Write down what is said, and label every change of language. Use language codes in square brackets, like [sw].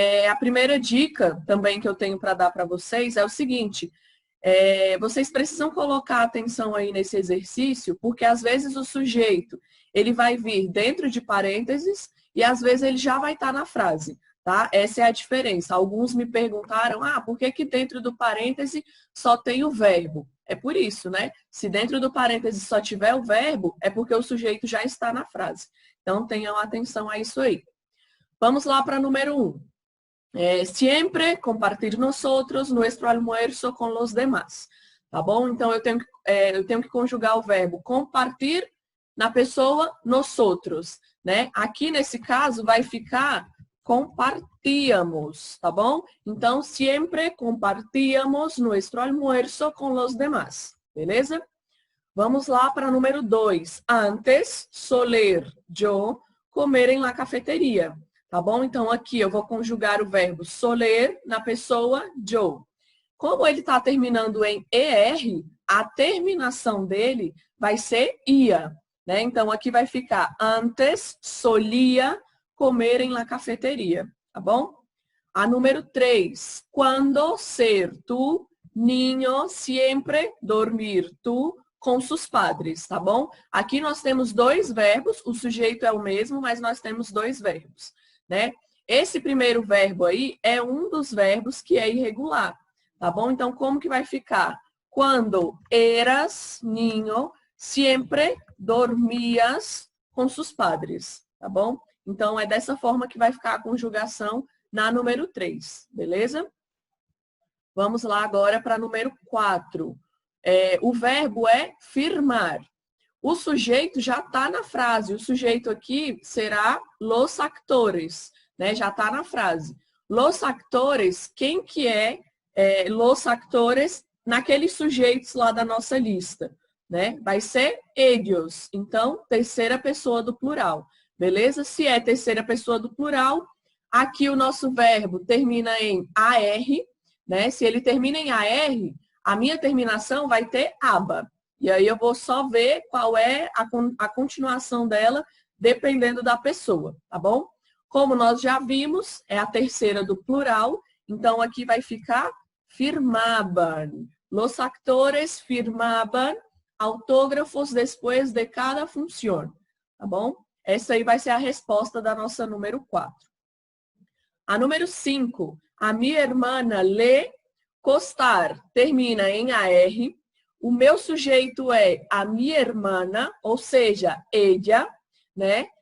[pt] A primeira dica também que eu tenho para dar para vocês é o seguinte: vocês precisam colocar atenção aí nesse exercício, porque às vezes o sujeito ele vai vir dentro de parênteses e às vezes ele já vai estar na frase, tá? Essa é a diferença. Alguns me perguntaram, por que que dentro do parêntese só tem o verbo? É por isso, né? Se dentro do parêntese só tiver o verbo, é porque o sujeito já está na frase. Então, tenham atenção a isso aí. Vamos lá para número 1. [es] Siempre compartir nosotros nuestro almuerzo con los demás. [pt] Tá bom? Então, eu tenho que conjugar o verbo compartir na pessoa nosotros, né? Aqui, nesse caso, vai ficar compartíamos, tá bom? [es] Então, siempre compartíamos nuestro almuerzo con los demás. [pt] Beleza? Vamos lá para número 2. [es] Antes, soler yo comer en la cafeteria. [pt] Tá bom? Então, aqui eu vou conjugar o verbo soler na pessoa yo. Como ele está terminando em ER, a terminação dele vai ser ia, né? Então, aqui vai ficar [es] antes solía comer en la cafeteria, [pt] tá bom? A número 3. [es] Quando ser tu, niño, siempre dormir tu, com sus padres, tá bom? [pt] Aqui nós temos dois verbos, o sujeito é o mesmo, mas nós temos dois verbos, né? Esse primeiro verbo aí é um dos verbos que é irregular, tá bom? Então, como que vai ficar? [es] Quando eras niño, siempre dormias com sus padres, tá bom? [pt] Então, é dessa forma que vai ficar a conjugação na número 3, beleza? Vamos lá agora para número 4. O verbo é firmar. O sujeito já está na frase. O sujeito aqui será los actores, né? Já está na frase. Los actores, quem que é los actores naqueles sujeitos lá da nossa lista, né? Vai ser ellos. Então, terceira pessoa do plural. Beleza? Se é terceira pessoa do plural, aqui o nosso verbo termina em AR, né? Se ele termina em AR, a minha terminação vai ter aba. E aí eu vou só ver qual é a continuação dela, dependendo da pessoa, tá bom? Como nós já vimos, é a terceira do plural, então aqui vai ficar firmaban. [es] Los actores firmaban autógrafos después de cada función, [pt] tá bom? Essa aí vai ser a resposta da nossa número 4. A número 5, a minha irmã le costar, termina em AR. O meu sujeito é a minha irmã, ou seja, ella, né?